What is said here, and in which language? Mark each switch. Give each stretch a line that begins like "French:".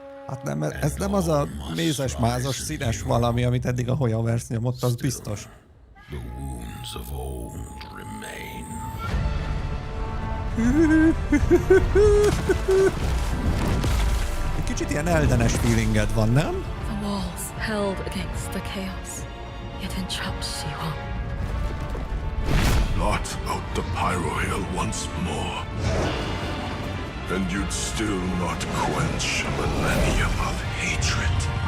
Hungarian: Hát nem, ez nem az a mézes-mázos színes valami, amit eddig a Hoyoverse nyomott, az biztos.
English: The wounds of old remain.
Hungarian: Egy kicsit ilyen eldenes feelinged van, nem?
English: The walls held against the chaos, yet entrapped she hung. Blot out the Pyro Hill once more, and you'd still not quench a millennium of hatred.